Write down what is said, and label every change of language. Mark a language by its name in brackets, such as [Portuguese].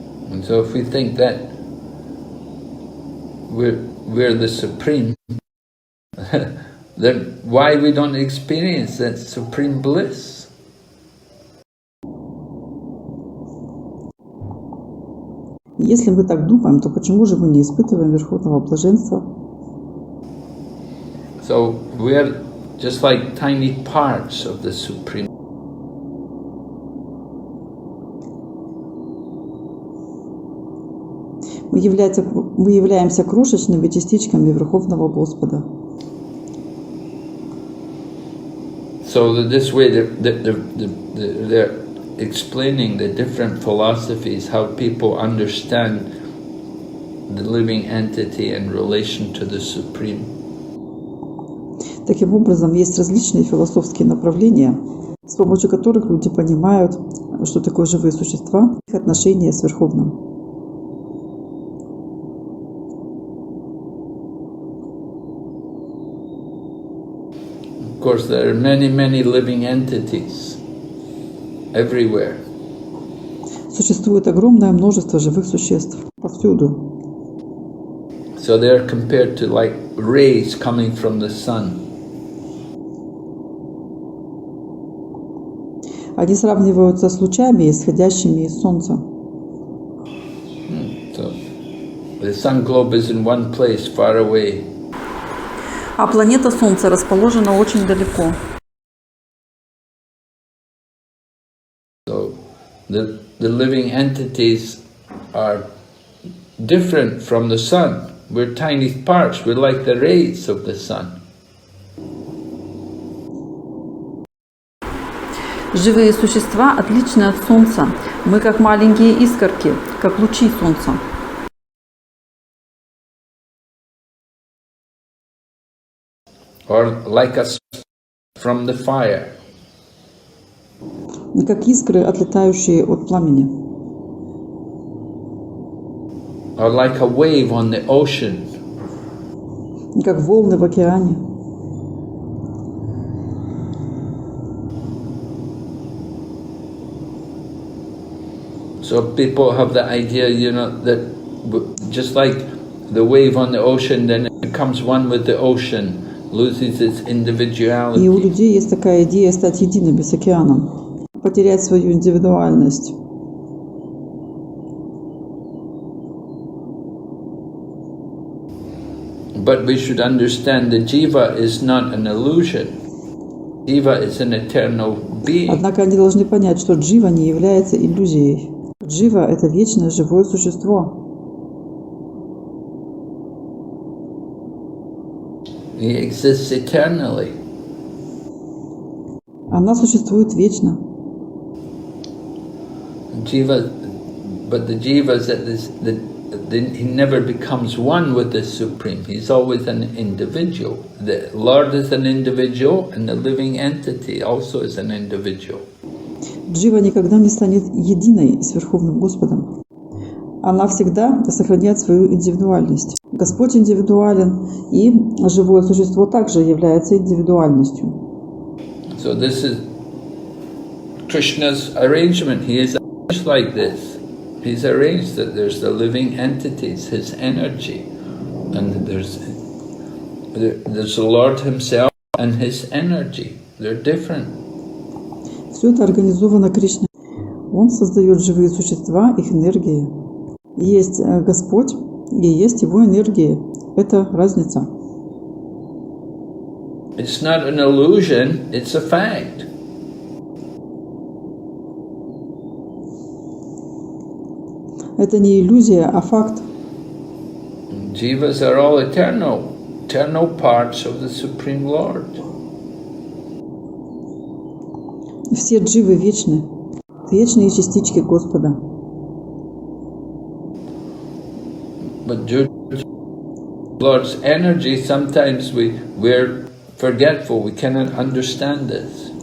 [English] And so if we think that we're the supreme, then why we don't experience that supreme bliss? [Russian] Если мы так думаем, то почему же мы не испытываем верховного блаженства? [English] So we're just like tiny parts of the supreme. [Russian] Мы являемся крошечными частичками Верховного Господа. [English] So this way they're explaining the different philosophies, how people understand the living entity in relation to the Supreme. [Russian] Таким образом, есть различные философские направления, с помощью которых люди понимают, что такое живые существа, их отношения с Верховным. [English] Of course, there are many living entities everywhere. [Russian] Существует огромное множество живых существ повсюду. [English] So they are compared to like rays coming from the sun. [Russian] Они сравниваются с лучами, исходящими из Солнца. [English] So the sun globe is in one place, far away. [Russian] А планета Солнца расположена очень далеко. [English] So the living entities are different from the sun. We're tiny parts. We're like the rays of the sun. [Russian] Живые существа отличны от Солнца. Мы как маленькие искорки, как лучи Солнца. [English] Or like us from the fire. [Russian] Мы как искры, отлетающие от пламени. [English] Or like a wave on the ocean. [Russian] Как волны в океане. [English] So people have the idea, you know, that just like the wave on the ocean, then it becomes one with the ocean, loses its individuality. [Russian] И у людей есть такая идея стать едиными с океаном, потерять свою индивидуальность. [English] But we should understand the jiva is not an illusion. Jiva is an eternal being. [Russian] Однако они должны понять, что джива не является иллюзией. Джива – это вечное живое существо. [English] He exists eternally. [Russian] Она существует вечно. [English] Jiva, but the jiva is that he never becomes one with the Supreme. He's always an individual. The Lord is an individual, and the living entity also is an individual. [Russian] Джива никогда не станет единой с Верховным Господом. Она всегда сохраняет свою индивидуальность. Господь индивидуален, и живое существо также является индивидуальностью. [English] So this is Krishna's arrangement. He is arranged like this. He's arranged that there's the living entities, his energy, and there's the Lord himself and his energy. They're different. [Russian] Все это организовано Кришной. Он создает живые существа, их энергии. Есть Господь и есть Его энергии. Это разница. [English] It's not an illusion, it's a fact. [Russian] Это не иллюзия, а факт. [English] Jivas are all eternal parts of the Supreme Lord. [Russian] Все дживы вечны, вечные частички Господа. [English] But Lord's energy, sometimes we're forgetful, we cannot understand this.